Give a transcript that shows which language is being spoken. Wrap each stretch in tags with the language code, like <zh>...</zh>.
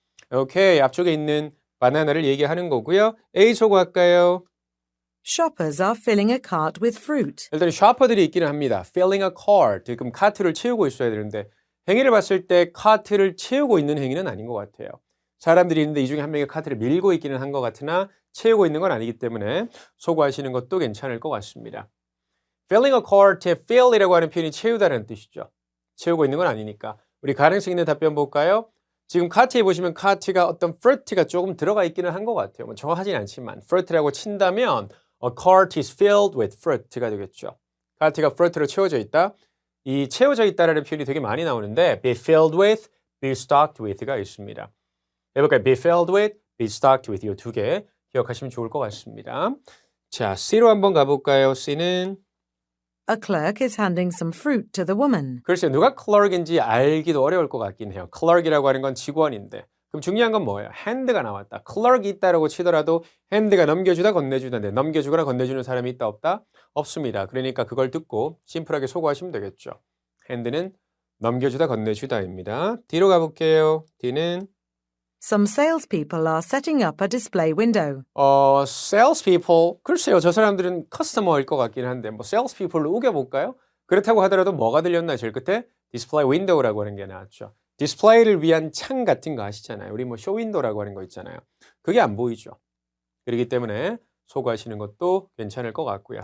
<ko>오케이, 앞쪽에 있는 바나나를 얘기하는 거고요. A 소고 할까요?</ko> <en>Shoppers are filling a cart with fruit.</en> <ko>일단 셔퍼들이 있기는 합니다. filling a cart, 그럼 카트를 채우고 있어야 되는데 행위를 봤을 때 카트를 채우고 있는 행위는 아닌 것 같아요. 사람들이 있는데 이 중에 한 명이 카트를 밀고 있기는 한 것 같으나 채우고 있는 건 아니기 때문에 소거하시는 것도 괜찮을 것 같습니다. filling a cart의 fill이라고 하는 표현이 채우다라는 뜻이죠. 채우고 있는 건 아니니까. 우리 가능성 있는 답변 볼까요? 지금 카트에 보시면 카트가 어떤 fruit가 조금 들어가 있기는 한 것 같아요. 뭐 정확하진 않지만 fruit라고 친다면</ko> <en>a cart is filled with fruit</en> <ko>가 되겠죠. 카트가 fruit로 채워져 있다. 이 채워져 있다라는 표현이 되게 많이 나오는데</ko> <en>be filled with, be stocked with</en> <ko>가 있습니다. 해볼까요?</ko> <en>be filled with, be stocked with</en> <ko>이 두 개 기억하시면 좋을 것 같습니다. 자, C로 한번 가볼까요? C는</ko> <en>A clerk is handing some fruit to the woman.</en> <ko>글쎄요. 누가 clerk인지 알기도 어려울 것 같긴 해요. clerk이라고 하는 건 직원인데 그럼 중요한 건 뭐예요? hand가 나왔다. clerk이 있다라고 치더라도 hand가 넘겨주다 건네주다인데 넘겨주거나 건네주는 사람이 있다 없다? 없습니다. 그러니까 그걸 듣고 심플하게 소거하시면 되겠죠. hand는 넘겨주다 건네주다입니다. D로 가볼게요. D는</ko> <en>Some salespeople are setting up a display window.</en> <ko>salespeople. 글쎄요. 저 사람들은 커스터머일 것 같긴 한데 뭐 salespeople로 우겨볼까요? 그렇다고 하더라도 뭐가 들렸나 제일 끝에 display window라고 하는 게 나왔죠. 디스플레이를 위한 창 같은 거 아시잖아요. 우리 뭐 쇼윈도라고 하는 거 있잖아요. 그게 안 보이죠. 그렇기 때문에 소거하시는 것도 괜찮을 것 같고요.</ko>